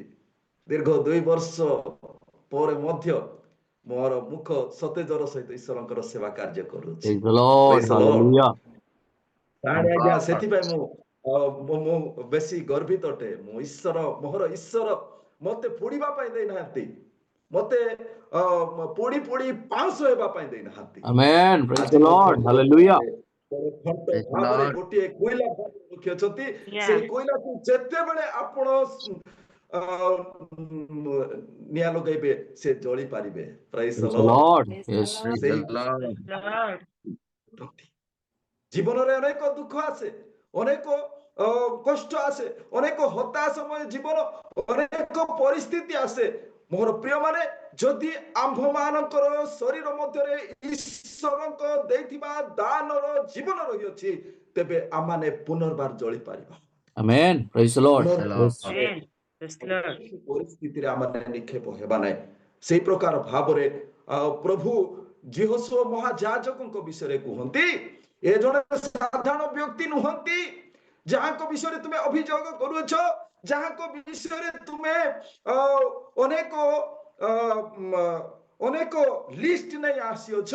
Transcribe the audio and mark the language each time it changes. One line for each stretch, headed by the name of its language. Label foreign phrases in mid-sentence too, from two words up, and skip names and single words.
Odia: ଦୀର୍ଘ 2 ବର୍ଷ ପରେ ମଧ୍ୟ ମୋର ମୁଖ ସତେଜର ସହିତ ଈଶ୍ୱରଙ୍କର ସେବା କାର୍ଯ୍ୟ କରୁଛି।
English: Praise the Lord. Praise the Lord. Hallelujah.
Odia: ସାହାଣୀ ଆଜ୍ଞା,
English: Lord.
Odia: ସେଥିପାଇଁ ମୁଁ ବେଶୀ ଗର୍ବିତ ଅଟେ। ମୋର ଈଶ୍ୱର ମତେ ପୋଡ଼ିବା ପାଇଁ ଦେଇନାହାନ୍ତି, ମତେ ପୋଡ଼ି ପୋଡ଼ି ପାଉଁଶ ହେବା ପାଇଁ ଦେଇନାହାନ୍ତି।
English: Amen. Praise
Odia: ଆଜି
English: the
Odia: ମଧ୍ୟ
English: Lord. Hallelujah. Praise the
Odia: ଭାବରେ
English: Lord.
Odia: ଗୋଟିଏ କୋଇଲା ରଖିଅଛନ୍ତି। ସେଇ କୋଇଲାକୁ ଯେତେବେଳେ ଆପଣ ନିଆଁ ଲଗାଇବେ ସେ ଜଳି ପାରିବେ।
English: Praise the Praise the ଲର୍ଡ। Lord. Yes. Praise
Odia: ସେଇ
English: the Lord.
Odia: ଜୀବନରେ ଅନେକ ଦୁଃଖ ଆସେ, ଅନେକ କଷ୍ଟ ଆସେ, ଅନେକ ହତାଶମୟ ଜୀବନ, ଅନେକ ପରିସ୍ଥିତି ଆସେ। ମୋର ପ୍ରିୟମାନେ, ଯଦି ଆମ୍ଭମାନଙ୍କର ଶରୀର ମଧ୍ୟରେ ଈଶ୍ୱରଙ୍କ ଦେଇଥିବା ଦାନର ଜୀବନ ରହିଅଛି, ତେବେ ଆମମାନେ ପୁନର୍ବାର ଜଳି ପାରିବା।
English: Amen. Praise the Lord. Praise the Lord. Yes.
Odia: ପରିସ୍ଥିତିରେ ଆମମାନେ ନିକ୍ଷେପ ହେବା ନାହିଁ। ସେଇ ପ୍ରକାର ଭାବରେ ପ୍ରଭୁ ଯୀହୋଶୁଆ ମହାଯାଜକଙ୍କ ବିଷୟରେ କୁହନ୍ତି, ଏ ଜଣେ ସାଧାରଣ ବ୍ୟକ୍ତି ନୁହନ୍ତି ଯାହାଙ୍କ ବିଷୟରେ ତୁମେ ଅଭିଯୋଗ କରୁଅଛ, ଯାହାଙ୍କ ବିଷୟରେ ତୁମେ ଅନେକ ଲିଷ୍ଟ ନେଇ ଆସିଅଛ।